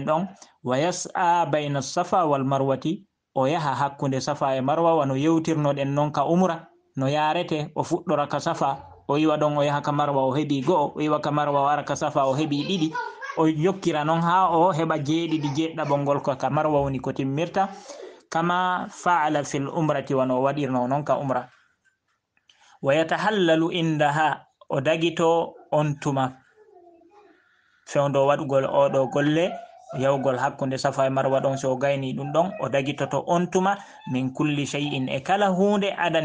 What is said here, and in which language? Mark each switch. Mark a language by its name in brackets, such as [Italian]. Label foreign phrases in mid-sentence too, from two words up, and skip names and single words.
[Fula] ɗon [Arabic] ويسعى بين الصفا والمروة [Fula] o yaha hakkunde safa e marwa wano yewtirno ɗen non ka umra no yarete o fuɗɗora ka safa o yiwa ɗon o yaha ka marwa o heɓi go'o o yiwa ka marwa o ara ka safa o heɓi ɗiɗi o yokkira non ha o heɓa jeeɗiɗi jeɗɗaɓol ngol ko ka marwa woni ko timmirta [Arabic] كما فعل في العمرة [Fula] wano o waɗirno non ka umra [Arabic] ويتحلل عندها [Fula] o dagito on tuma fewndo waɗugol oɗo golle yawgol hakkunde safa e marwa ɗon so gayni ɗum ɗon o dagitoto on tuma [Arabic] من كل شيء [Fula] e kala hunde adan